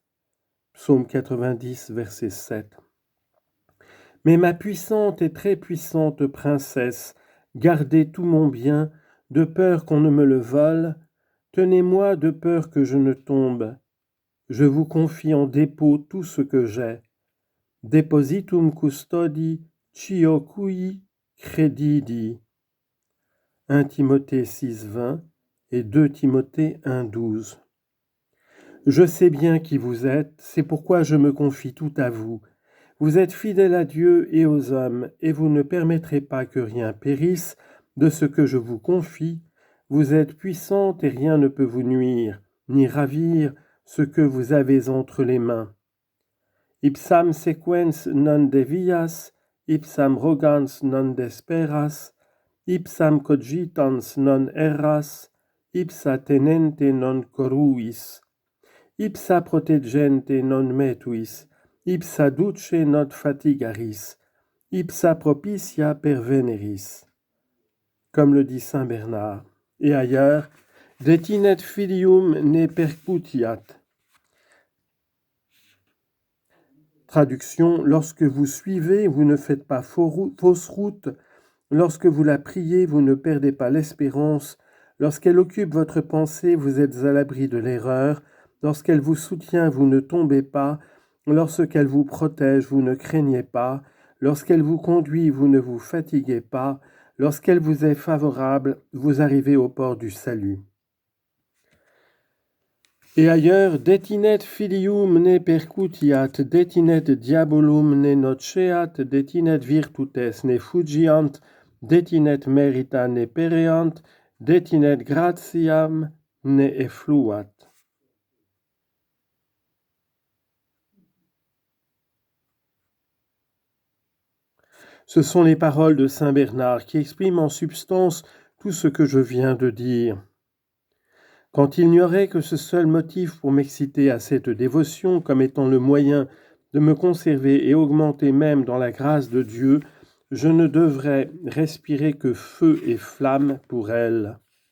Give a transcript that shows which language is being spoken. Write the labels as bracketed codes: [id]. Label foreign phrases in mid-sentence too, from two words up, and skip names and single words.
[fr] Psaume 90, verset 7. Mais ma puissante et très puissante princesse, gardez tout mon bien, de peur qu'on ne me le vole, tenez-moi de peur que je ne tombe. Je vous confie en dépôt tout ce que j'ai. [la] Depositum custodi cio cui credidi. [fr] 1 Timothée 6,20 et 2 Timothée 1,12. Je sais bien qui vous êtes, c'est pourquoi je me confie tout à vous. Vous êtes fidèle à Dieu et aux hommes, et vous ne permettrez pas que rien périsse de ce que je vous confie. Vous êtes puissante et rien ne peut vous nuire, ni ravir ce que vous avez entre les mains. [la] Ipsam sequens non devias, ipsam rogans non desperas, ipsam cogitans non erras, ipsa tenente non corruis, ipsa protegente non metuis, ipsa duce not fatigaris, ipsa propitia perveneris. [fr] Comme le dit saint Bernard. Et ailleurs, [la] detinet filium ne percutiat. [fr] Traduction, lorsque vous suivez, vous ne faites pas fausse route, lorsque vous la priez, vous ne perdez pas l'espérance, lorsqu'elle occupe votre pensée, vous êtes à l'abri de l'erreur, lorsqu'elle vous soutient, vous ne tombez pas, lorsqu'elle vous protège, vous ne craignez pas, lorsqu'elle vous conduit, vous ne vous fatiguez pas, lorsqu'elle vous est favorable, vous arrivez au port du salut. Et ailleurs, [la] detinet filium ne percutiat, detinet diabolum ne noceat, detinet virtutes ne fugiant, detinet merita ne pereant, detinet gratiam ne effluat. [fr] Ce sont les paroles de saint Bernard qui expriment en substance tout ce que je viens de dire. Quand il n'y aurait que ce seul motif pour m'exciter à cette dévotion comme étant le moyen de me conserver et augmenter même dans la grâce de Dieu, je ne devrais respirer que feu et flamme pour elle.